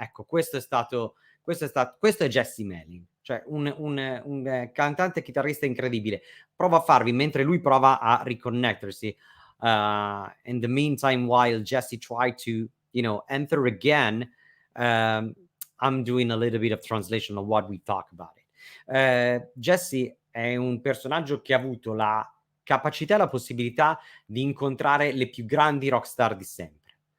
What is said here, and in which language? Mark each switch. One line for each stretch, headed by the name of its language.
Italian: Ecco, questo è Jesse Malin, cioè un cantante chitarrista incredibile. Prova a farvi, mentre lui prova a riconnettersi.
English: In the meantime, while Jesse tried to, enter again, I'm doing a little bit of translation of what we talk about it.
Italian: Jesse è un personaggio che ha avuto la capacità e la possibilità di incontrare le più grandi rockstar di sempre.